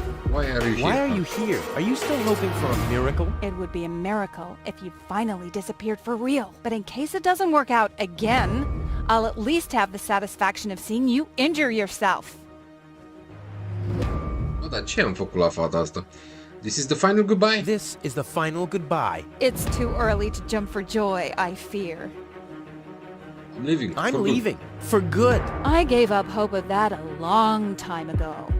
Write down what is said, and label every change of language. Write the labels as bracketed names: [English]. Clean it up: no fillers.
[English] Why are you here? Why are you here? Are you still hoping for a miracle? It would be a miracle if you finally disappeared for real. But in case it doesn't work out again, I'll at least have the satisfaction of seeing you injure yourself. [Romanian] Bă, dar ce am făcut la fata asta? [English] This is the final goodbye. This is the final goodbye. It's too early to jump for joy, I fear. I'm leaving. I'm For good. leaving. For good. I gave up hope of that a long time ago.